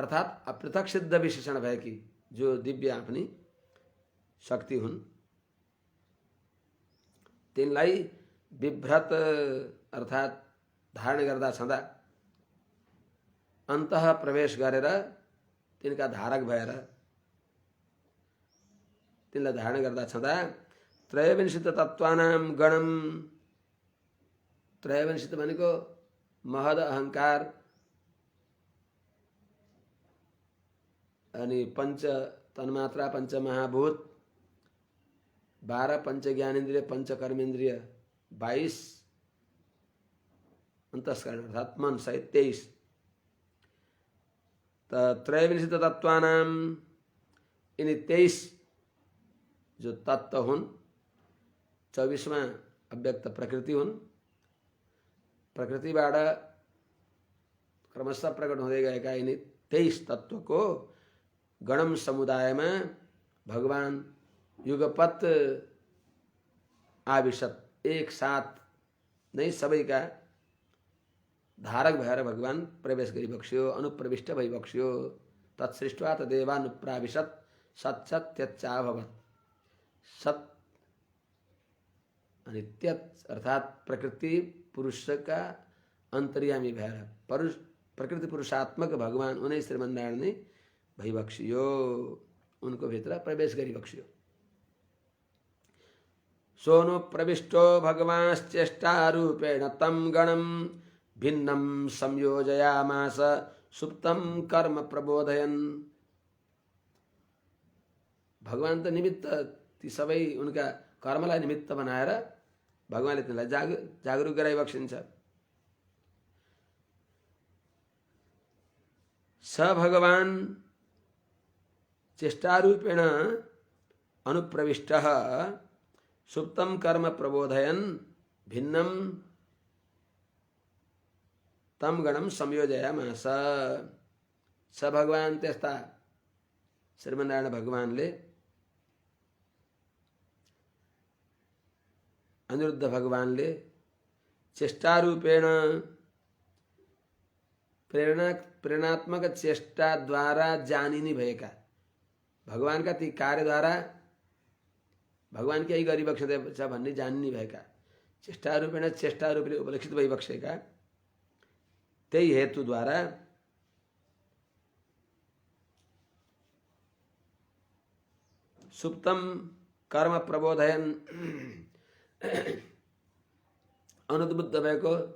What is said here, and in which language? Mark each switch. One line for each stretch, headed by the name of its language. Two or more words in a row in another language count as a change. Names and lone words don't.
Nepali: अर्थात अपृथक सिद्ध विशेषण भएकी जो दिव्य आफ्नी शक्ति हुन् तिनलाई बिभ्रत अर्थात धारण गर्दा छँदा अन्तः प्रवेश गरेर तिनका धारक भएर तिनलाई धारण गर्दा छँदा
Sanskrit: त्रयोविंशति तत्वानां गणम
Nepali: त्रयोविंशति भनेको महद अहंकार अनि पंच तन्मात्रा पंच महाभूत 12 पंच ज्ञानेन्द्रिय पंच कर्मेन्द्रिय 22 अंतस्करण अर्थात मन सहित 23
Sanskrit: त्रयोविंशति तत्वानां
Nepali: यिनी 23 जो तत्व हुन् 24वां अव्यक्त प्रकृति हुन् प्रकृतिबाट क्रमशः प्रकट हुँदै गएका यिनी 23 तत्वको गणम समुदायमा भगवान युगपत आविशत एक साथ नै सबैका धारक भएर भगवान प्रवेश गरिबक्स्यो अनुप्रविष्ट भइबक्स्यो
Sanskrit: तत्सृष्ट्वा तदेवानुप्राविशत सत्सत्यच्चाभवत् सत
Nepali: अनि त्यत अर्थात प्रकृति पुरुष का अंतर्यामी भएर प्रकृति पुरुषात्मक भगवान उनै श्रीमन्नारायण नै भइबक्सियो उनको भित्र प्रवेश गरिबक्सियो।
Sanskrit: सोनु प्रविष्टो भगवांश्चेष्टारूपेण तं गणं भिन्नं संयोजयामास सुप्तं कर्म प्रबोधयन्।
Nepali: भगवान त निमित्त ती सबै उनका कर्मलाई निमित्त बनाएर भगवानले तिनलाई जागरुक गराइबक्सिन्छ।
Sanskrit: स भगवान चेष्टारूपेण अनुप्रविष्ट सुप्तम कर्म प्रबोधयन भिन्नम तम गणम संयोजयामास। स भगवान
Nepali: त्यस्ता श्रीमन्नारायण भगवानले अनिरुद्ध भगवानले चेष्टारूपेण प्रेरणात्मक चेष्टाद्वारा जानिने भएका भगवानका ती कार्यद्वारा भगवान केही गरिबक्छ भन्ने जानिने भएका चेष्टारूपले उपलक्षित भइबक्सेका त्यही हेतुद्वारा
Sanskrit: सुप्तम कर्म प्रबोधयन
Nepali: अनुद्बुद्ध भएको